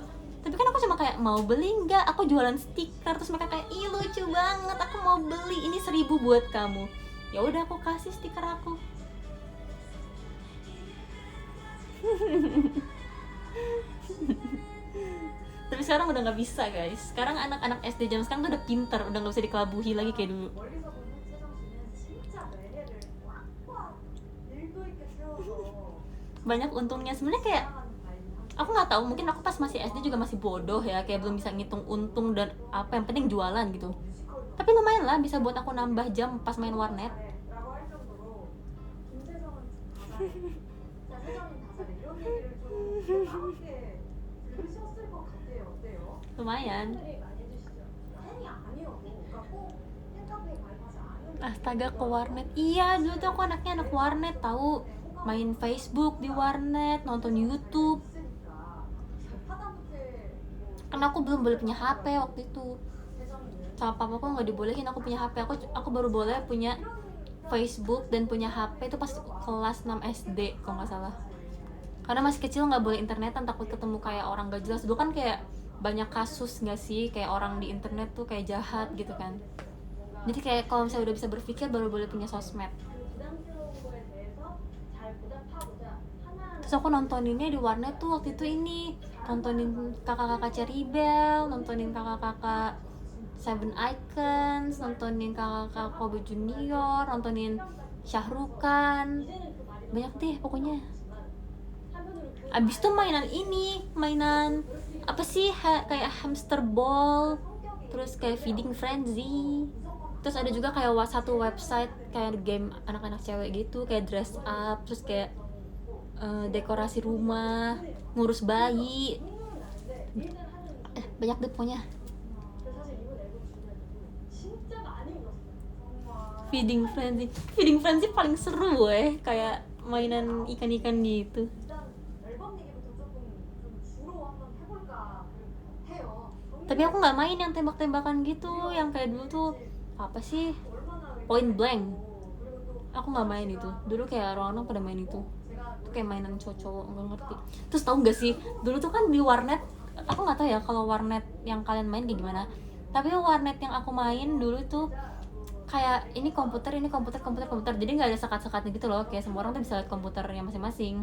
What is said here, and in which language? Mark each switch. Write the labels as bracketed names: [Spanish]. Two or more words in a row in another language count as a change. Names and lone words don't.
[Indonesian] Tapi kan aku cuma kayak mau beli enggak, aku jualan stiker, terus mereka kayak ih lucu banget, aku mau beli, ini 1.000 buat kamu. Ya udah aku kasih stiker aku. Tapi sekarang udah nggak bisa guys. Sekarang anak-anak SD jam sekarang tuh udah pinter, udah nggak bisa dikelabuhi lagi kayak dulu. [Korean] 멀리서 보는 세정 씨는 진짜 매력을 꽉꽉 일도 있게 채워서 [Indonesian] Banyak untungnya sebenarnya. Kayak aku nggak tahu, mungkin aku pas masih SD juga masih bodoh ya, kayak belum bisa ngitung untung dan apa, yang penting jualan gitu. Tapi lumayan lah, bisa buat aku nambah jam pas main warnet. [Korean] 라고 할 정도로 김세정은 다잘 자, 세정인 다잘 이런 얘기를 좀 함께 들으셨을 것 같아요. 어때요? [Indonesian] Lumayan. [Korean] 팬들이 많이 해주시죠. 팬이 아니어도 그러니까 꼭 팬카페에 가입하지 않은 [Indonesian] Astaga, ke warnet. Iya, dulu tuh aku anaknya anak warnet tahu. Main Facebook di warnet, nonton YouTube. [Korean] 있으니까 하다못해 [Indonesian] Karena aku belum boleh punya HP waktu itu. Sama papaku nggak dibolehin aku punya HP. Aku baru boleh punya Facebook dan punya HP itu pas kelas 6 SD kalau nggak salah. Karena masih kecil nggak boleh internetan, takut ketemu kayak orang gak jelas. Dulu kan kayak banyak kasus nggak sih, kayak orang di internet tuh kayak jahat gitu kan. Jadi kayak kalau misalnya udah bisa berpikir baru boleh punya sosmed. [Korean] 부담스러운 거에 대해서 잘 보답하고자 하나하나 [Indonesian] Terus aku nontoninnya di warnet tuh waktu itu ini, nontonin kakak-kakak Cherry nontonin kakak-kakak Seven Icons, nontonin kakak-kakak Kobe Junior, nontonin Syahrukan, banyak deh pokoknya. Abis itu mainan apa sih, kayak hamster ball, terus kayak feeding frenzy. Terus ada juga kayak satu website kayak game anak-anak cewek gitu, kayak [English] dress up, [Indonesian] terus kayak dekorasi rumah, ngurus bayi, banyak deh pokoknya. [Korean] 사실 이번 앨범 주변에도 진짜 많이 울었어요. 정말 [Indonesian] Feeding frenzy paling seru kayak mainan ikan-ikan gitu. [Korean] 일단 앨범 얘기부터 조금 좀 주로 한번 해볼까 해요. [Indonesian] Tapi aku nggak main yang tembak-tembakan gitu, yang kayak dulu tuh apa sih, [Korean] 얼마나 [Indonesian] point blank. [Korean] 그리고 또 [Indonesian] Aku nggak main itu. Dulu kayak orang-orang pada main itu. Itu kayak mainan cowok-cowok, nggak ngerti. Terus tahu nggak sih, dulu tuh kan di warnet, aku nggak tahu ya kalau warnet yang kalian main kayak gimana. Tapi warnet yang aku main dulu tuh kayak ini komputer, jadi nggak ada sekat-sekatnya gitu loh, kayak semua orang tuh bisa lihat komputernya masing-masing.